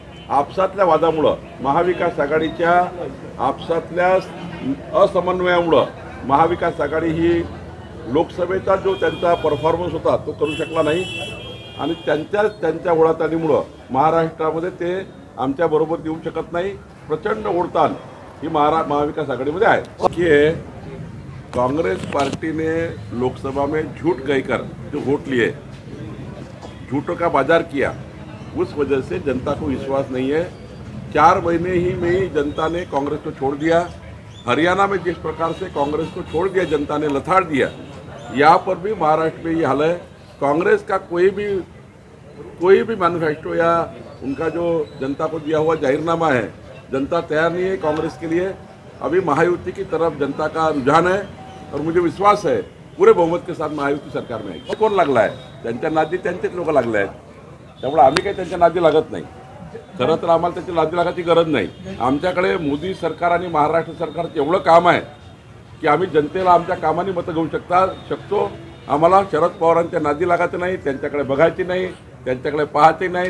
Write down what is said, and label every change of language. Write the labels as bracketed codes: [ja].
[mr] आपसातल्या वादामुळं, महाविकास आघाडीच्या आपसातल्या असमन्वयामुळं महाविकास आघाडी ही लोकसभेचा जो त्यांचा परफॉर्मन्स होता तो करू शकला नाही आणि त्यांच्या ओढाताणीमुळं महाराष्ट्रामध्ये ते आमच्याबरोबर येऊ शकत नाही। प्रचंड ओढताण ही महाविकास आघाडीमध्ये आहे की [hi] कांग्रेस पार्टी ने लोकसभा में झूठ कहकर जो वोट लिए, झूठों का बाजार किया, उस वजह से जनता को विश्वास नहीं है। 4 महीने ही में जनता ने कांग्रेस को छोड़ दिया। हरियाणा में जिस प्रकार से कांग्रेस को छोड़ दिया जनता ने, लथाड़ दिया, यहाँ पर भी महाराष्ट्र में ये हाल है। कांग्रेस का कोई भी मैनिफेस्टो या उनका जो जनता को दिया हुआ जाहिरनामा है, जनता तैयार नहीं है कांग्रेस के लिए। अभी महायुति की तरफ जनता का रुझान है और मुझे विश्वास है पूरे बहुमत के साथ महायुति सरकार में [mr] आहे। कोण लागला आहे? त्यांच्या नादी त्यांचेच लोक लागले आहेत, त्यामुळे आम्ही काही त्यांच्या नादी लागत नाही। खरं तर आम्हाला त्याची नादी लागायची गरज नाही। आमच्याकडे मोदी सरकार आणि महाराष्ट्र सरकारचं एवढं काम आहे की आम्ही जनतेला आमच्या कामाने मतं घेऊ शकतो। आम्हाला शरद पवारांच्या नादी लागायचं नाही, त्यांच्याकडे बघायची नाही, त्यांच्याकडे पाहायचे नाही।